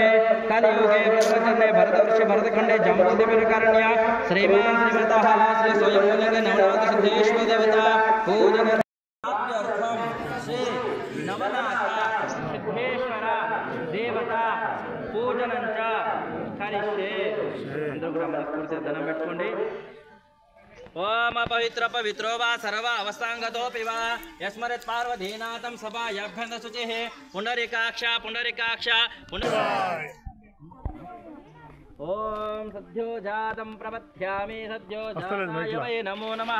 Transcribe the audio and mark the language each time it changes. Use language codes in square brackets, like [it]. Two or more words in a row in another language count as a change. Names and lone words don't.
[sa] कलियुगे प्रवचने भरतवर्षे भरतखण्डे जम्बूद्वीपकारण्य श्रीमान् श्रीमतः श्री स्वयंभूलिङ्गे नवनाथसिद्धेश्वर देवता पूजन श्री नवनाथ सिद्धेश्वर देवता पूजనంచ కరిష్యే [te] అందరూ కూడా మనస్ఫూర్తిగా దండం పెట్టుకోండి. [sa] ओम पवित्र पवित्रो वा सर्व अवस्थांगतोऽपि वा यस्मरेत् पार्वतीनाथं सभायाभ्यन्त शुचिः पुंडरीकाक्ष ओम सद्यो जातं प्रपथ्यामि सद्यो जाताय वै नमो नमः